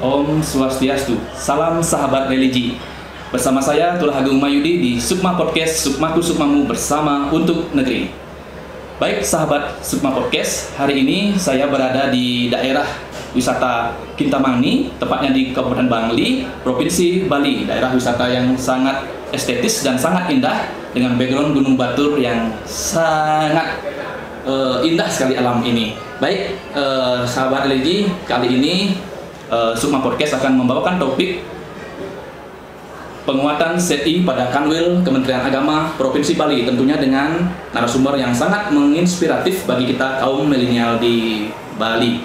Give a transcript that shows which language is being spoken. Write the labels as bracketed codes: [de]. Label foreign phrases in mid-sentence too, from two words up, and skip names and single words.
[id] Om Swastiastu, salam sahabat religi. Bersama saya Turah Agung Mayudi di Sukma Podcast, Sukmaku Sukmamu bersama untuk negeri. Baik sahabat Sukma Podcast, hari ini saya berada di daerah wisata Kintamani, tepatnya di Kabupaten Bangli, Provinsi Bali. Daerah wisata yang sangat estetis dan sangat indah dengan background Gunung Batur yang sangat indah sekali alam ini. Baik sahabat religi, kali ini Sukma Podcast akan membawakan topik penguatan SETI pada Kanwil Kementerian Agama Provinsi Bali, tentunya dengan narasumber yang sangat menginspiratif bagi kita kaum milenial di Bali.